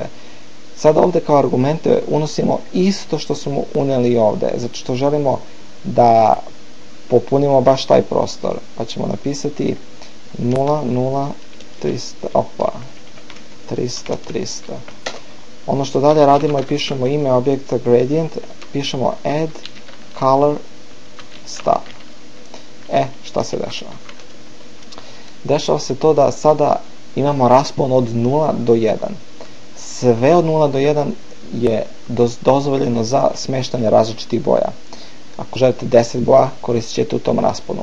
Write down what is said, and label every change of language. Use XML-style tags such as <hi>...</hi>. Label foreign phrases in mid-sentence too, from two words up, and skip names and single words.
<bs>Sada ovdje kao argumente unosimo isto što smo unijeli ovdje, zato što želimo da popunimo baš taj prostor. Pa ćemo napisati 0,0, 300. Ono što dalje radimo je pišemo ime objekta gradient, pišemo</bs> <en>add color stuff.</en> <bs>Šta se dešava? Dešava se to da sada imamo raspon od 0 do 1. Sve od 0 do 1 je dozvoljeno za smještanje različitih boja. Ako želite 10 boja, koristit ćete u tom rasponu.</bs>